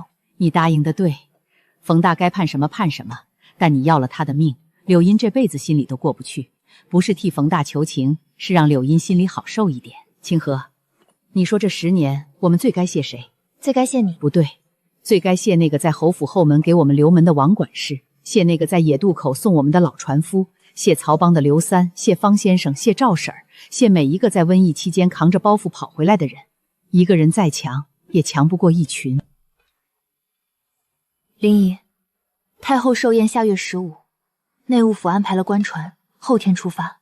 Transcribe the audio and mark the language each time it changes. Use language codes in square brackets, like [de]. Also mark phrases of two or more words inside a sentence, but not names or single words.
[zh] 你答應的對，馮大該判什麼判什麼，但你要了他的命，柳英這輩子心裡都過不去。不是替馮大求情，是讓柳英心裡好受一點。清河， 你說这10年，我们最该謝誰？最该谢你。不对，最该谢那個在侯府後門給我們留門的王管事，謝那個在野渡口送我們的老船夫，謝曹幫的劉三，謝方先生，謝趙嬸兒，謝每一個在瘟疫期間扛着包袱跑回來的人。一個人再強，也強不過一群。靈姨，太后壽宴下月15，內務府安排了官船，後天出發。